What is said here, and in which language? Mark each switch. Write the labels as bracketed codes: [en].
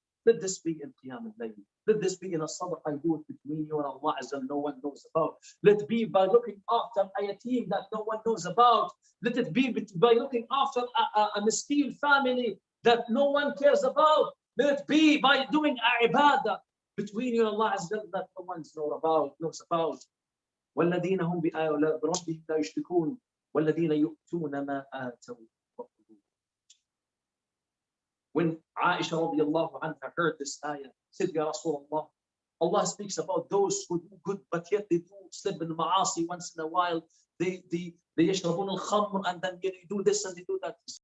[en] Let this be in Qiyam al-Layl. Let this be in a sadaqah you do it between you and Allah Azza wa Jal, no one knows about. Let it be by looking after a yatim that no one knows about. Let it be by looking after a miskin family that no one cares about. Let it be by doing a ibadah between you and Allah Azza wa Jal that no one knows about. [ar] والذين هم بربهم لا يشركون والذين يؤتون ما آتوا. [en] When Aisha radiallahu anha heard this ayah, said, [ar] Ya Rasulullah, [en] Allah speaks about those who do good, but yet they do slip in ma'asi once in a while. They [ar] yashrabun al-khamr, [en] and then they do this and they do that.